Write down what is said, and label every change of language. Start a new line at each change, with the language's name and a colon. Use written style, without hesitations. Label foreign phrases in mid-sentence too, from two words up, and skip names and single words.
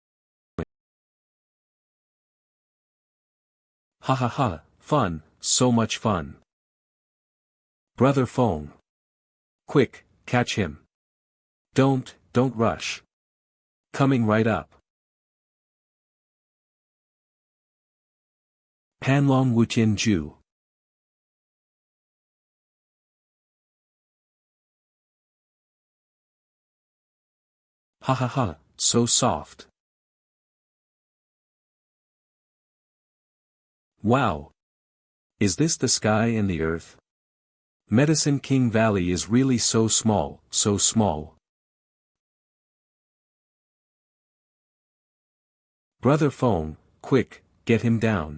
English: Ha ha ha, fun, so much fun. Brother Feng. Quick, catch him. Don't rush. Coming right up. Panlong Wuqian Ju. Ha ha ha, so soft. Wow. Is this the sky and the earth? Medicine King Valley is really so small, so small. Brother Feng, quick, get him down.